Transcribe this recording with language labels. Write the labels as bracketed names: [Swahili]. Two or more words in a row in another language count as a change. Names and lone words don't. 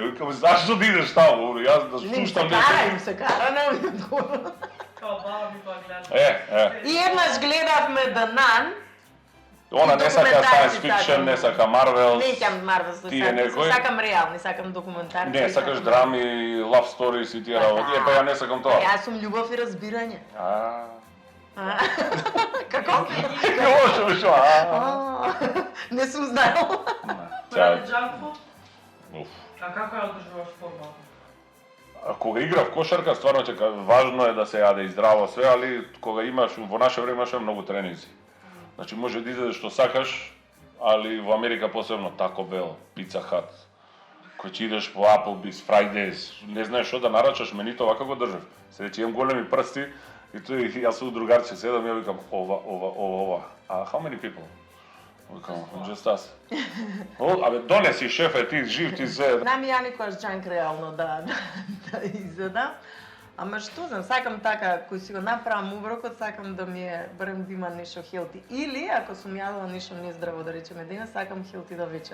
[Macedonian] Викам, зашто да идеш таму? Јас да слушам некој. Им се кара, не Као баба ми тоа гледа. И еднаш гледавме The Nun. Она не сака [English] science fiction, [Macedonian] не сака Marvel. Не сакам Marvel, сакам реални, сакам документарни. Не, сакаш драми, [English] love stories [Macedonian] и тие работи. Па ја не сакам тоа. Јас сум љубов и разбирање. Како? Како што? Не сум знаел. Прави [English] junk food? [Macedonian] А како ја одржуваш форма? Кога играв кошарка, стварно важно е да се јаде и здраво све, али кога имаш, во наше време имаше многу тренинзи. Значи може да изедеш што сакаш, али во Америка посебно Taco Bell, Pizza Hut, кој ќе идеш по Applebee's, Fridays, не знаеш што да нарачаш, менито вака го држав. Се рече имам големи прсти и тој јас сум другарче седам и ја викам ова. [English] How many people? Викам, just us. [Macedonian] Абе, донеси шефе, ти жив, ти се. Нами ја никогаш джанк реално да изедам. Ама што знам, сакам така, кој си го направам оброкот, сакам да ми е, барем да има нешто хелти. Или, ако сум јадела нешто нездраво, да речеме денес, сакам хелти да вечер.